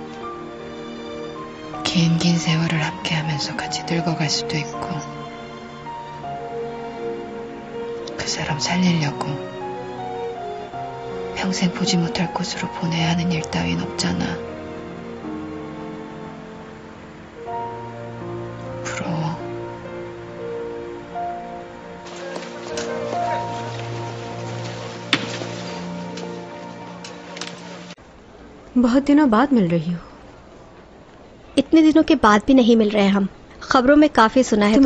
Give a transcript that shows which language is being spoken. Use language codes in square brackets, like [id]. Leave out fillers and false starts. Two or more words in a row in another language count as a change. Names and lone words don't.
[ko] 긴 세월을 함께하면서 같이 늙어갈 수도 있고. 그 사람 살리려고 평생 보지 못할 곳으로 보내야 하는 일 따윈 없잖아. 부러워. [hi] बहुत दिनों बाद मिल रही हो। इतने दिनों के बाद भी नहीं मिल रहे हम। खबरों में काफी सुना है